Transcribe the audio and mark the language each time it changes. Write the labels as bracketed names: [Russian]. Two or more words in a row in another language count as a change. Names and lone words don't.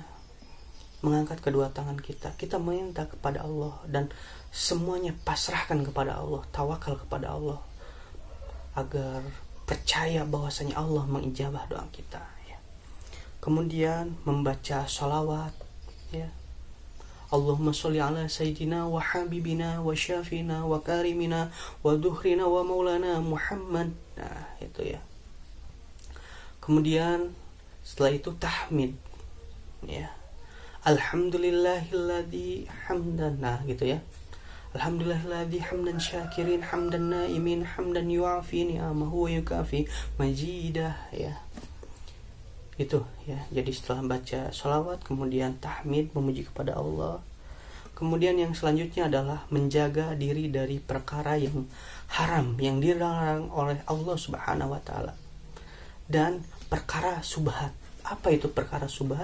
[Indonesian] Mengangkat kedua tangan kita meminta kepada Allah dan semuanya pasrahkan kepada Allah, tawakal kepada Allah, agar percaya bahwasanya Allah mengijabah doa kita ya. Kemudian membaca sholawat ya. [Arabic] اللهم صل على سيدنا وحبيبنا وشافينا وكريمنا وذخرنا ومولانا محمد. [Indonesian] Nah, itu ya. Kemudian setelah itu tahmid, ya. [Arabic] الحمد لله الذي حمدا, [Indonesian] nah gitu ya. [Arabic] الحمد لله الذي حمدا شاكرين حمدا ناعمين حمدا يوافي نعمه ويكافي مجيده, [Indonesian] ya. Itu ya. Jadi setelah baca sholawat, kemudian tahmid, memuji kepada Allah. Kemudian yang selanjutnya adalah menjaga diri dari perkara yang haram, yang dilarang oleh Allah [Arabic] سبحانه وتعالى. [Indonesian] Dan perkara subhat. Apa itu perkara subhat?